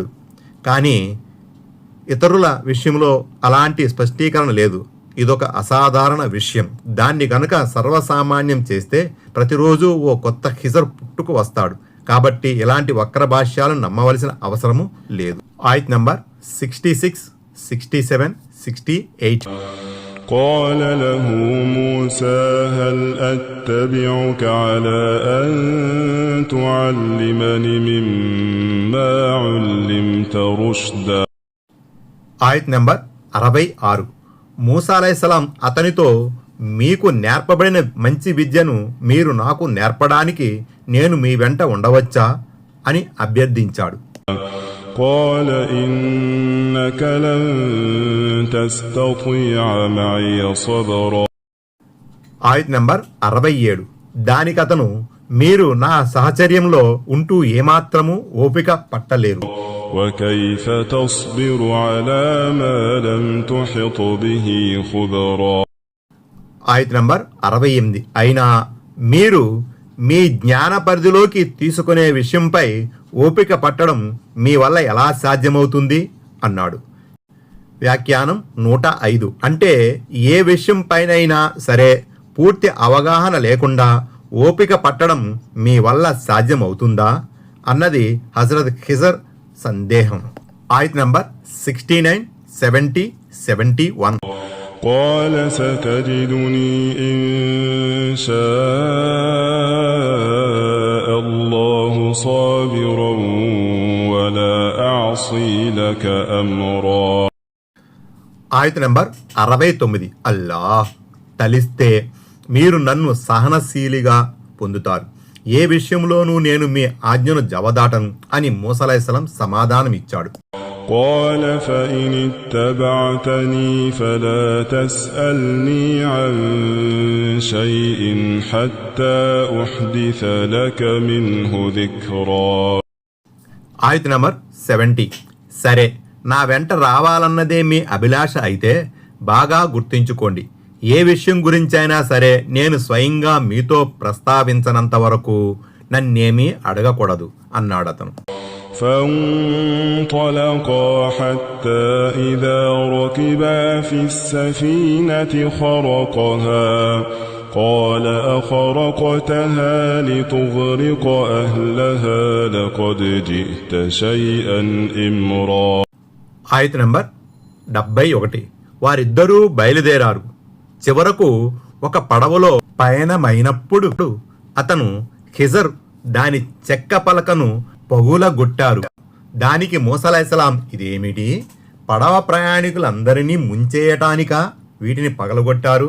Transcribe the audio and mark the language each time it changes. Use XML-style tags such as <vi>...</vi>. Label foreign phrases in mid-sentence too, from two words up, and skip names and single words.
<te>కానీ ఇతరుల విషయంలో అలాంటి స్పష్టీకరణ లేదు. ఇదొక అసాధారణ విషయం. దాన్ని గనక సర్వసామాన్యం చేస్తే ప్రతిరోజు ఓ కొత్త ఖిజర్ పుట్టుకు వస్తాడు. కాబట్టి ఇలాంటి వక్ర భాష్యాలను నమ్మవలసిన అవసరము లేదు. ఆయత్ నంబర్ 66, 67, 68.</te> <ar>قال له موسى هل أتبعك على أن تعلمني مما علمت رشدا.</ar> <te>ఆయత్ నంబర్ 66. మూసా అలైహిస్సలాం అతనితో, మీకు నేర్పబడిన మంచి విద్యను మీరు నాకు నేర్పడానికి నేను మీ వెంట ఉండవచ్చా అని అభ్యర్థించాడు.</te> <ar>قال إنك لن تستطيع معي صبرا.</ar> <te>ఆయత్ నంబర్ 67. దానికతను, మీరు నా సహచర్యంలో ఉంటూ ఏమాత్రము ఓపిక పట్టలేరు.</te> <ar>وكيف تصبر على ما لم تحط به خبرا.</ar> <te>ఆయత్ నంబర్ 68. అయినా మీరు మీ జ్ఞాన పరిధిలోకి తీసుకునే విషయంపై ఓపిక పట్టడం మీ వల్ల ఎలా సాధ్యమవుతుంది అన్నాడు. వ్యాఖ్యానం 105. అంటే ఏ విషయం పైనైనా సరే పూర్తి అవగాహన లేకుండా ఓపిక పట్టడం మీ వల్ల సాధ్యమవుతుందా అన్నది హజరత్ ఖిజర్ సందేహం. ఆయత్ నంబర్ 69, 70, 71.</te> <ar>قال ستجدني إن شاء الله صابرا ولا أعصي لك أمرا.</ar> <te>ఆయత్ నంబర్ 69. అల్లాహ్ తలిస్తే మీరు నన్ను సహనశీలిగా పొందుతారు. ఏ విషయంలోనూ నేను మీ ఆజ్ఞను జవదాటను అని మూసా అలైహిస్సలాం సమాధానం ఇచ్చాడు.</te> <ar>قال فإن اتبعتني فلا تسألني عن شيء حتى أحدث لك منه ذكرا.</ar> <te>ఆయత్ నంబర్ 70. సరే, నా వెంట రావాలన్నదే మీ అభిలాష అయితే బాగా గుర్తుంచుకోండి, ఏ విషయం గురించైనా సరే నేను స్వయంగా మీతో ప్రస్తావించనంత వరకు నన్నేమీ అడగకూడదు అన్నాడతను.</te> <ar>فانطلقا حتى إذا ركبا في السفينة خرقها قال أخرقتها لتغرق أهلها لقد جئت شيئا إمرا.</ar> <te>ఆయత నంబర్ 71. వారిద్దరూ బయలుదేరారు. చివరకు ఒక పడవలో పయనమైనప్పుడు అతను ఖిజర్ దాని చెక్క పలకను పగులగొట్టారు. దానికి మూసా అలైహిస్సలాం, ఇదేమిటి, పడవ ప్రయాణికులందరినీ ముంచేయటానికా వీటిని పగలగొట్టారు?</te>